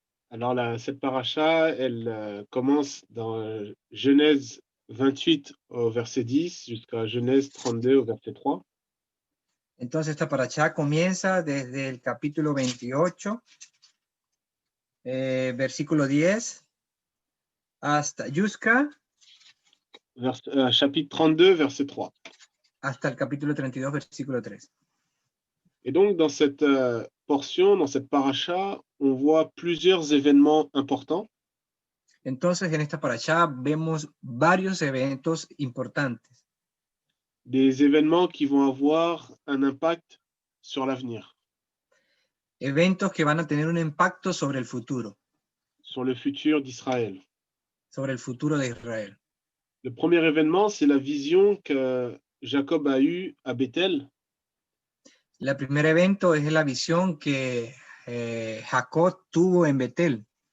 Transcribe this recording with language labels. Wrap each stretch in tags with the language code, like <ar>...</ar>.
<fr>Alors, cette parasha, elle commence dans Genèse 28 au verset 10 jusqu'à Genèse 32 au verset 3.</fr> <es>Entonces, esta parashá comienza desde el capítulo 28, versículo 10, hasta Yusca,</es> <fr>chapitre 32, verset 3.</fr> <es>hasta el capítulo 32, versículo 3.</es> <fr>Et donc, dans cette portion, dans cette parasha, on voit plusieurs événements importants.</fr> <es>Entonces, en esta parashá vemos varios eventos importantes.</es> <fr>Des événements qui vont avoir un impact sur l'avenir.</fr> <es>Eventos que van a tener un impacto sobre el futuro.</es> <fr>Sur le futur d'Israël.</fr> <es>Sobre el futuro de Israel.</es> <fr>Le premier événement, c'est la vision que Jacob a eue à Bethel.</fr> <es>El primer evento es la visión que Jacob tuvo en Betel.</es>